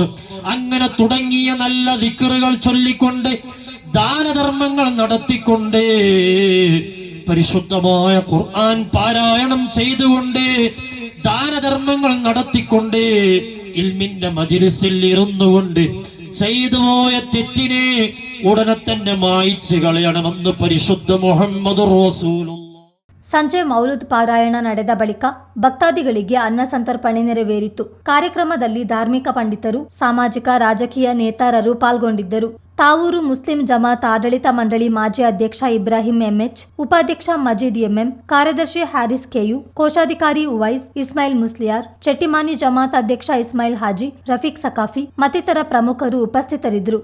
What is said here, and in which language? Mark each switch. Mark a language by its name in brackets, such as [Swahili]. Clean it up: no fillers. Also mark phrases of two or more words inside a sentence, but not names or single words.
[Malayalam] അങ്ങനെ തുടങ്ങിയ നല്ല ദിക്റുകൾ ചൊല്ലിക്കൊണ്ട് ദാനധർമ്മങ്ങൾ നടത്തിക്കൊണ്ട് പരിശുദ്ധമായ ഖുർആൻ പാരായണം ചെയ്തുകൊണ്ട് ദാനധർമ്മങ്ങൾ നടത്തിക്കൊണ്ട് ഇൽമിന്റെ മജ്ലിസിൽ ഇരുന്നുകൊണ്ട് ചെയ്തുപോയ തെറ്റിനെ ഉടനെ തന്നെ മായ്ച്ചു കളയണമെന്ന് പരിശുദ്ധ മുഹമ്മദുർ റസൂലുള്ളാഹ്. [Kannada] ಸಂಜೆ ಮೌಲೂದ್ ಪಾರಾಯಣ ನಡೆದ ಬಳಿಕ ಭಕ್ತಾದಿಗಳಿಗೆ ಅನ್ನ ಸಂತರ್ಪಣೆ ನೆರವೇರಿತು. ಕಾರ್ಯಕ್ರಮದಲ್ಲಿ ಧಾರ್ಮಿಕ ಪಂಡಿತರು, ಸಾಮಾಜಿಕ ರಾಜಕೀಯ ನೇತಾರರು ಪಾಲ್ಗೊಂಡಿದ್ದರು. ತಾವೂರು ಮುಸ್ಲಿಂ ಜಮಾತ್ ಆಡಳಿತ ಮಂಡಳಿ ಮಾಜಿ ಅಧ್ಯಕ್ಷ ಇಬ್ರಾಹಿಂ ಎಂಎಚ್, ಉಪಾಧ್ಯಕ್ಷ ಮಜೀದ್ ಎಂಎಂ, ಕಾರ್ಯದರ್ಶಿ ಹ್ಯಾರಿಸ್ ಕೆಯು, ಕೋಶಾಧಿಕಾರಿ ಉವೈಸ್, ಇಸ್ಮಾಯಿಲ್ ಮುಸ್ಲಿಯಾರ್, ಚೆಟ್ಟಿಮಾನಿ ಜಮಾತ್ ಅಧ್ಯಕ್ಷ ಇಸ್ಮಾಯಿಲ್ ಹಾಜಿ, ರಫೀಕ್ ಸಕಾಫಿ ಮತ್ತಿತರ ಪ್ರಮುಖರು ಉಪಸ್ಥಿತರಿದ್ದರು.